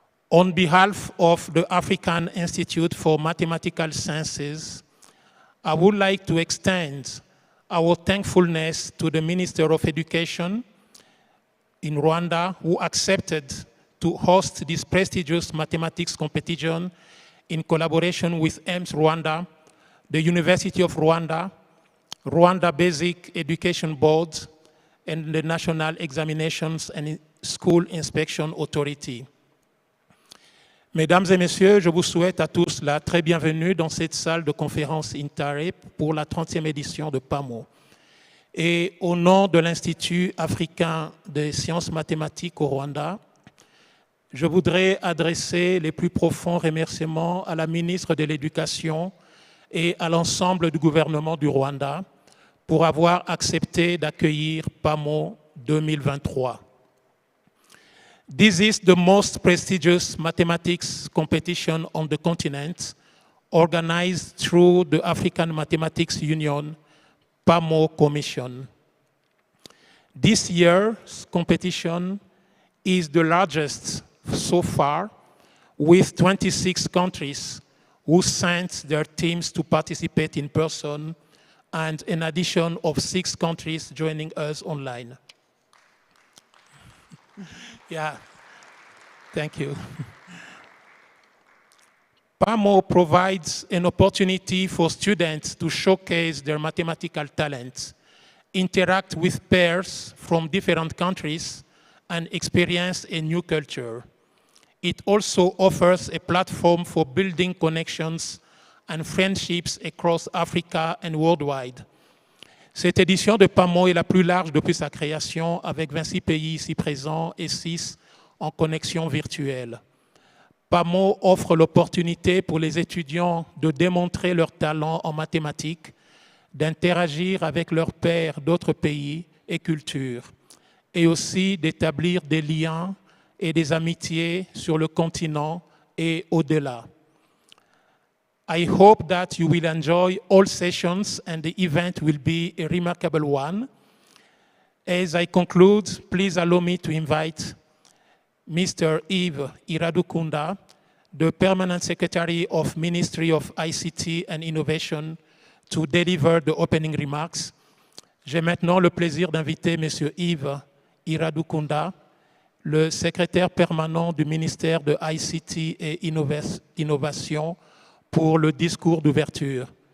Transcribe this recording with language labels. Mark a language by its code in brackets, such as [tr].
[en] On behalf of the African Institute for Mathematical Sciences, I would like to extend our thankfulness to the Minister of Education in Rwanda, who accepted to host this prestigious mathematics competition in collaboration with AIMS Rwanda, the University of Rwanda, Rwanda Basic Education Board, and the National Examinations and School Inspection Authority. [fr] Mesdames et messieurs, je vous souhaite à tous la très bienvenue dans cette salle de conférence INTARE pour la 30e édition de PAMO. Et au nom de l'Institut africain des sciences mathématiques au Rwanda, je voudrais adresser les plus profonds remerciements à la ministre de l'Éducation et à l'ensemble du gouvernement du Rwanda pour avoir accepté d'accueillir PAMO 2023. [en] This is the most prestigious mathematics competition on the continent, organized through the African Mathematics Union PAMO Commission. This year's competition is the largest so far, with 26 countries who sent their teams to participate in person, and an addition of 6 countries joining us online. Yeah, thank you. PAMO provides an opportunity for students to showcase their mathematical talents, interact with peers from different countries, and experience a new culture. It also offers a platform for building connections and friendships across Africa and worldwide. [fr] Cette édition de PAMO est la plus large depuis sa création, avec 26 pays ici présents et 6 en connexion virtuelle. PAMO offre l'opportunité pour les étudiants de démontrer leur talent en mathématiques, d'interagir avec leurs pairs d'autres pays et cultures, et aussi d'établir des liens et des amitiés sur le continent et au-delà. [en] I hope that you will enjoy all sessions and the event will be a remarkable one. As I conclude, please allow me to invite Mr. Yves Iradukunda, the Permanent Secretary of Ministry of ICT and Innovation, to deliver the opening remarks. [fr] J'ai maintenant le plaisir d'inviter M. Yves Iradukunda, le secrétaire permanent du ministère de ICT et Innovation, pour le discours d'ouverture.